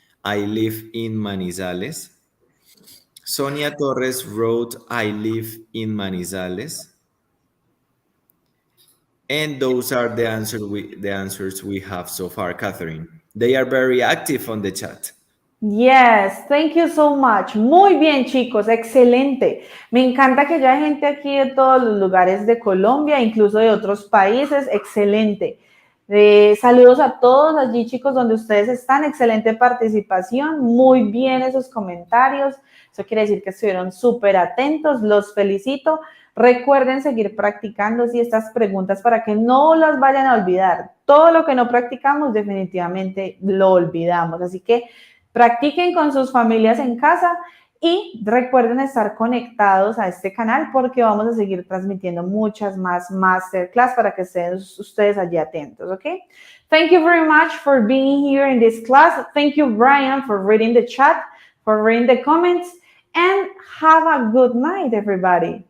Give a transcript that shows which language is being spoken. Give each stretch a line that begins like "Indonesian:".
English: I live in Manizales. Sonia Torres wrote, I live in Manizales. And those are the answers we have so far, Katherine. They are very active on the chat. Yes, thank you so much.
Spanish: Muy bien, chicos, excelente. Me encanta que haya gente aquí de todos los lugares de Colombia, incluso de otros países. Excelente. Saludos a todos allí, chicos, donde ustedes están. Excelente participación. Muy bien esos comentarios. Eso quiere decir que estuvieron súper atentos. Los felicito. Recuerden seguir practicando estas preguntas para que no las vayan a olvidar. Todo lo que no practicamos definitivamente lo olvidamos. Así que practiquen con sus familias en casa Y recuerden estar conectados a este canal porque vamos a seguir transmitiendo muchas más masterclass para que estén ustedes allí atentos, ¿ok?
English: Thank you very much for being here in this class. Thank you, Brian, for reading the chat, for reading the comments, and have a good night, everybody.